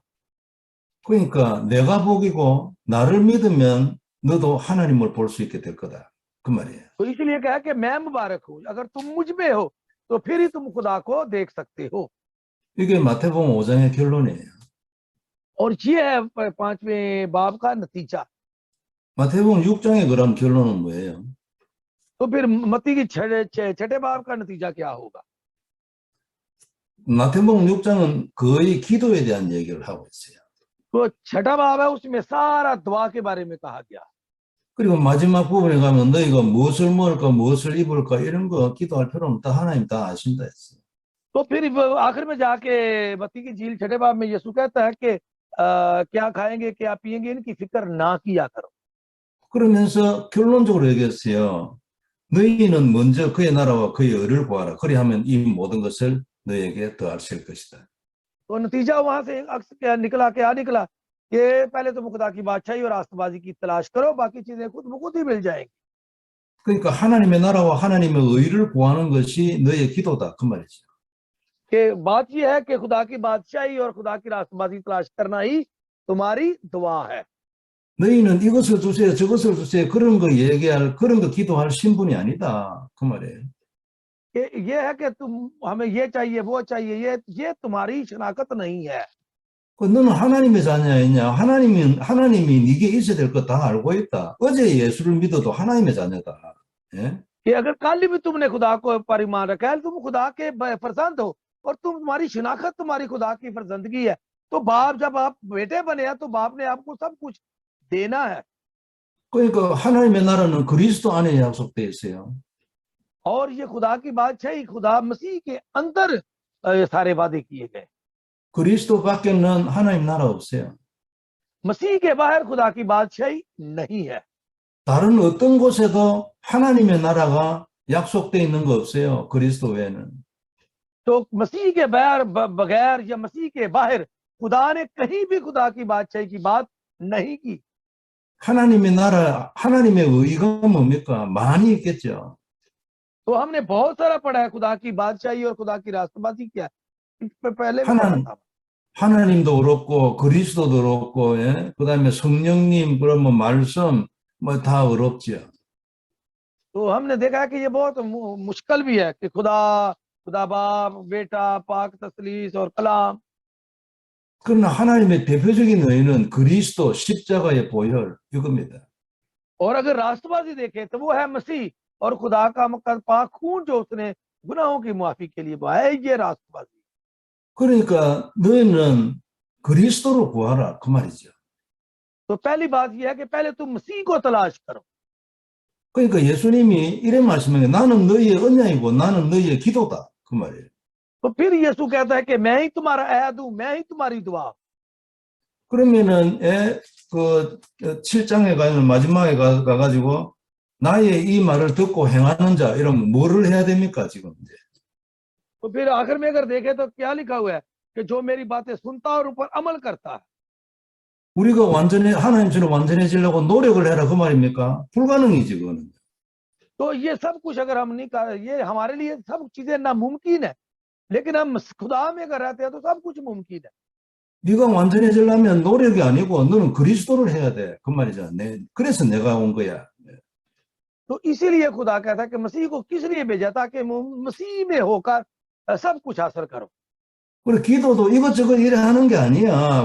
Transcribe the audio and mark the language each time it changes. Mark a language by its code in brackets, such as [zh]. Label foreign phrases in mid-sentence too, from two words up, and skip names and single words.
[ko] 그러니까 내가 복이고 나를 믿으면 너도 하나님을 볼 수 있게 될 거다. 그 말이에요. [ur] تو اس لیے کہا کہ میں مبارک ہوں، اگر تم مجھ میں ہو تو پھر ہی تم خدا کو دیکھ سکتے ہو. [ko] 이게 마태복음 5장의 결론이에요. [ur] اور یہ ہے پانچویں باب کا نتیجہ. [ko] 마태복음 6장의 그럼 결론은 뭐예요? [ur] تو پھر متی کی چھٹے باب کا نتیجہ کیا ہوگا? [ko] 마태복음 6장은 거의 기도에 대한 얘기를 하고 있어요. [ur] تو چھٹا باب ہے، اس میں سارا دعا کے بارے میں کہا گیا. [ko] 그리고 마지막 부분에 가면 너희가 무엇을 먹을까 무엇을 입을까 이런 거 기도할 필요 없다. 하나님 다 아신다 했어요. [ur] تو پھر آخر میں جاکے متی کی جھیل چھٹے باب میں یسوع کہتا ہے کہ کیا کھائیں گے کیا پئیں گے ان کی فکر نہ کیا کرو. [ko] 그러면서 결론적으로 얘기했어요. 너희는 먼저 그의 나라와 그의 의를 구하라. 그리하면 이 모든 것을 너희에게 더하실 것이다. [ur] تو نتیجہ وہاں سے کیا نکلا? کیا نکلا? کہ پہلے تم خدا کی بادشاہی اور راستبازی کی تلاش کرو، باقی چیزیں خود بہ خود ہی مل جائیں گی. [ko] 그러니까 하나님의 나라와 하나님의 의를 구하는 것이 너의 기도다. 그 말이죠. [ur] کہ بات یہ ہے کہ خدا کی بادشاہی اور خدا کی راستبازی تلاش کرنا ہی تمہاری دعا ہے. [ko] 너희는 이것을 주세요, 저것을 주세요, 그런 거 얘기할, 그런 거 기도할 신분이 아니다. 그 말이에요. [ur] کہ یہ ہے کہ تم ہمیں یہ چاہیے وہ چاہیے، یہ تمہاری شناخت نہیں ہے. [ko] 너는 하나님의 자녀였냐? 하나님이 네게 있어야 될 거 다 알고 있다. 어제 예수를 믿어도 하나님의 자녀다. 예? [ur] کہ اگر کل بھی تم نے خدا کو پر ایمان رکھا ہے، تم خدا کے فرزند ہو اور تمہاری شناخت تمہاری خدا کی فرزندگی ہے، تو باپ جب آپ بیٹے بنے ہیں تو باپ نے آپ کو سب کچھ دینا ہے. [ko] 그러니까 하나님의 나라는 그리스도 안에 약속되어 있어요. [ur] اور یہ خدا کی بادشاہی خدا مسیح کے اندر یہ سارے وعدے کیے گئے. [ko] 그리스도 밖에는 하나님 나라 없어요. [ur] مسیح کے باہر خدا کی بادشاہی نہیں ہے. [ko] 다른 어떤 곳에도 하나님의 나라가 약속되어 있는 거 없어요. 그리스도 외에는. [ur] تو مسیح کے بغیر یا مسیح کے باہر خدا نے کہیں بھی خدا کی بادشاہی کی بات نہیں کی. [ko] 하나님의 나라, 하나님의 의가 뭡니까? 많이 있겠죠. [ur] تو ہم نے بہت سارا پڑھا ہے خدا کی بادشاہی اور خدا کی راشٹربازی کیا ہے، اس پہ پہلے بھی پڑھا تھا. [ko] 하나님도 그렇고 그리스도도 그렇고, 예? 그다음에 성령님, 그러면 말씀 뭐 다 어렵죠. [ur] تو ہم نے دیکھا ہے کہ یہ بہت مشکل بھی ہے کہ خدا باپ بیٹا پاک تثلیث اور کلام. [ko] 그러나 하나님의 대표적인 의는 그리스도 십자가의 보혈 이겁니다. [ur] اور اگر راشٹربازی دیکھیں تو وہ ہے مسیح اور خدا کا پاک خون جو اس نے گناہوں کی معافی کے لیے بہایا، یہ راشٹربازی. [ko] 그러니까 너희는 그리스도를 구하라 그 말이죠. [ur] تو پہلی بات یہ ہے کہ پہلے تم مسیح کو تلاش کرو. [ko] 그러니까 예수님이 이런 말씀에 나는 너희의 언약이고 나는 너희의 기도다 그 말이에요. [ur] تو پھر یسوع کہتا ہے کہ میں ہی تمہارا عہد ہوں، میں ہی تمہاری دعا. [ko] 그러면은 그 7장에 가면 마지막에 가가지고 나의 이 말을 듣고 행하는 자, 이러면 뭐를 해야 됩니까, 지금? 이제? [ur] تو پھر آخر میں اگر دیکھیں تو کیا لکھا ہوا ہے کہ جو میری باتیں سنتا اور اوپر عمل کرتا ہے. [ko] 우리가 완전히, 하나님처럼 완전해지려고 노력을 해라, 그 말입니까? 불가능이지, 그거는. [ur] تو یہ سب کچھ اگر ہم نہیں کر، یہ ہمارے لیے سب چیزیں ناممکن ہے، لیکن ہم خدا میں اگر رہتے ہیں تو سب کچھ ممکن ہے. [ko] 네가 완전해지려면 노력이 아니고 너는 그리스도를 해야 돼. 그 말이잖아. 그래서 내가 온 거야. [ur] تو اسی لیے خدا کہتا ہے کہ مسیح کو کس لیے بھیجا، تاکہ مسیح میں ہو کر سب کچھ حاصل کرو. [ko] 그래, 기도도 이것저것 이래 하는 게 아니야.